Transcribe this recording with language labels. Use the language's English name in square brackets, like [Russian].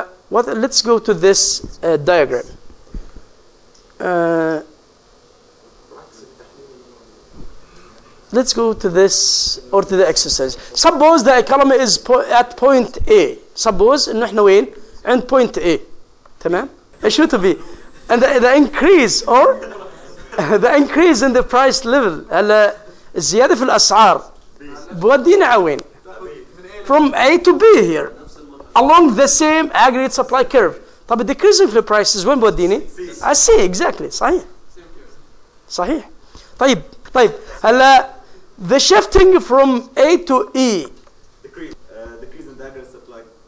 [English] Let's go to this diagram. Let's go to this or to the exercise. Suppose the economy is at point A. [Arabic] Suppose إنه إحنا وين؟ عند point A. [English] تمام؟ [Arabic] إيش شو تبي؟ [English] And the increase or the increase in the price level. [Arabic] هلا الزيادة في الأسعار بودينا على وين؟ [English] From A to B here. Along the same aggregate supply curve. [Arabic] طب [English] the decreasing في prices وين بوديني؟ I see exactly. [Arabic] صحيح. طيب هلا [English] the shifting from A to E. decrease in the aggregate supply.